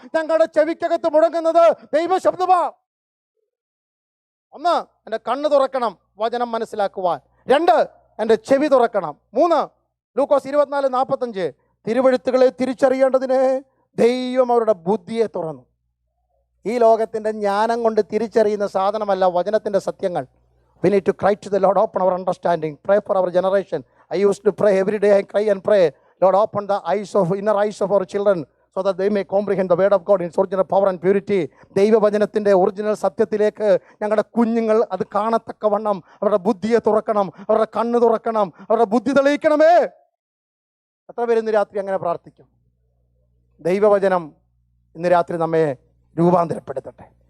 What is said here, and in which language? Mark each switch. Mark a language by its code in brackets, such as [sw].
[ml] ഞങ്ങളുടെ ചെവിക്കകത്ത് മുടങ്ങുന്നത് ദൈവശബ്ദമാ. 1, എൻ്റെ കണ്ണ് തുറക്കണം വചനം മനസ്സിലാക്കുവാൻ. 2, എൻ്റെ ചെവി തുറക്കണം. 3, ലൂക്കോസ് 24:45 തിരുവെഴുത്തുകളെ തിരിച്ചറിയേണ്ടതിന് ദൈവം അവരുടെ ബുദ്ധിയെ തുറന്നു. ഈ ലോകത്തിൻ്റെ ജ്ഞാനം കൊണ്ട് തിരിച്ചറിയുന്ന സാധനമല്ല വചനത്തിൻ്റെ സത്യങ്ങൾ. [en] We need to cry to the Lord, open our understanding, pray for our generation. I used to pray every day, I cry and pray, Lord, open the inner eyes of our children so that they may comprehend the word of God in its original power and purity. [ml] ദൈവവചനത്തിൻ്റെ original സത്യത്തിലേക്ക് ഞങ്ങളുടെ കുഞ്ഞുങ്ങൾ അത് കാണത്തക്കവണ്ണം അവരുടെ ബുദ്ധിയെ തുറക്കണം, അവരുടെ കണ്ണ് തുറക്കണം, അവരുടെ ബുദ്ധി തെളിയിക്കണമേ. എത്ര പേര് ഇന്ന് രാത്രി അങ്ങനെ പ്രാർത്ഥിക്കും? ദൈവവചനം ഇന്ന് രാത്രി നമ്മെ രൂപാന്തരപ്പെടുത്തട്ടെ.